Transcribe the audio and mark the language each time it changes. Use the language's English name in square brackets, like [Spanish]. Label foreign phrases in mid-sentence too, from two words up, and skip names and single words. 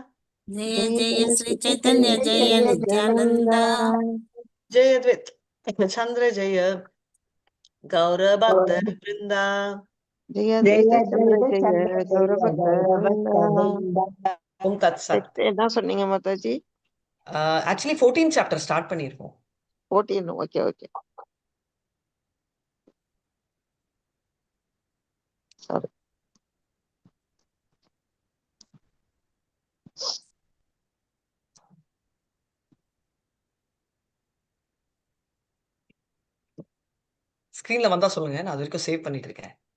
[Sanskrit] Jaya Jaya Jaya Jaya Shri Shri Chaitanya Chaitanya Jaya Jaya Nityananda. Nityananda Jai Advaita Chandra Jaya Gaura Bhakta Vrinda. Jaya Jaya Advaita Chandra Dvaita Chandra Jaya Gaura Jaya Bhakta Gaura Bhakta Vrinda. Vrinda Om Tat Sat. [Tamil] என்ன சொன்னீங்க மாதாஜி? [English] Actually 14th chapter start பண்ணிருக்கோம். [Tamil] 14. [English] okay okay. [Tamil] சாரி. ஸ்கிரீன்ல வந்தா சொல்லுங்க, நான் அது வரைக்கும் சேவ் பண்ணிட்டு இருக்கேன்.